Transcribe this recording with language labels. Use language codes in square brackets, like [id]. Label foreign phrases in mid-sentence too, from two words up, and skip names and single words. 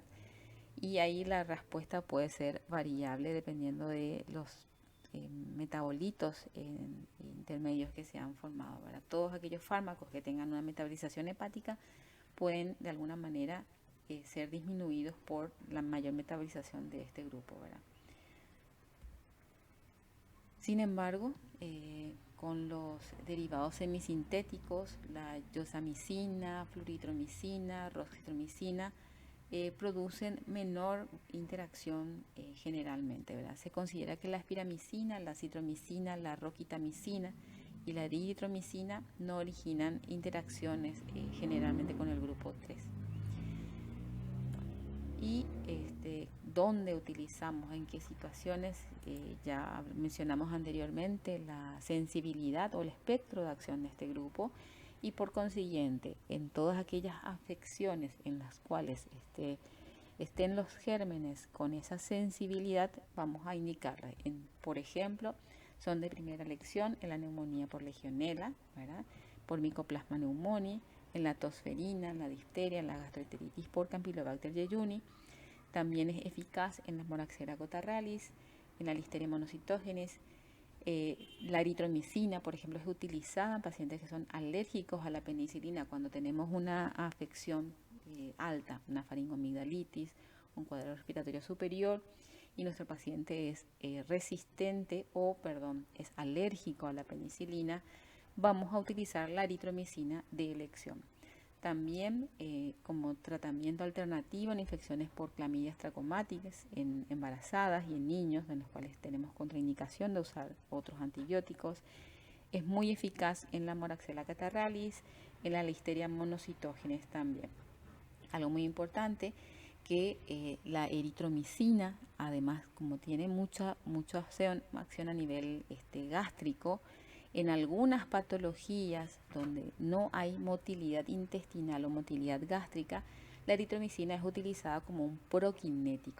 [es] Y ahí la respuesta puede ser variable dependiendo de los metabolitos intermedios que se han formado, ¿verdad? Todos aquellos fármacos que tengan una metabolización hepática pueden de alguna manera ser disminuidos por la mayor metabolización de este grupo, ¿verdad? Sin embargo, con los derivados semisintéticos, la iosamicina, floritromicina, rositromicina, producen menor interacción generalmente, ¿verdad? Se considera que la espiramicina, la citromicina, la roquitamicina y la eritromicina no originan interacciones generalmente con el grupo 3. Y dónde utilizamos, en qué situaciones, ya mencionamos anteriormente la sensibilidad o el espectro de acción de este grupo, y por consiguiente en todas aquellas afecciones en las cuales estén los gérmenes con esa sensibilidad, vamos a indicarla. Por ejemplo, son de primera elección en la neumonía por legionela, ¿verdad? Por Mycoplasma pneumoniae, en la tosferina, en la difteria, en la gastroenteritis por Campylobacter jejuni. También es eficaz en la Moraxella catarrhalis, en la Listeria monocytogenes. La eritromicina, por ejemplo, es utilizada en pacientes que son alérgicos a la penicilina cuando tenemos una afección alta, una faringomigdalitis, un cuadro respiratorio superior, y nuestro paciente es resistente es alérgico a la penicilina, vamos a utilizar la eritromicina de elección. También como tratamiento alternativo en infecciones por clamidias trachomáticas en embarazadas y en niños en los cuales tenemos contraindicación de usar otros antibióticos. Es muy eficaz en la Moraxella catarrhalis, en la Listeria monocytogenes también. Algo muy importante, que la eritromicina, además, como tiene mucha acción a nivel gástrico, en algunas patologías donde no hay motilidad intestinal o motilidad gástrica, la eritromicina es utilizada como un prokinético.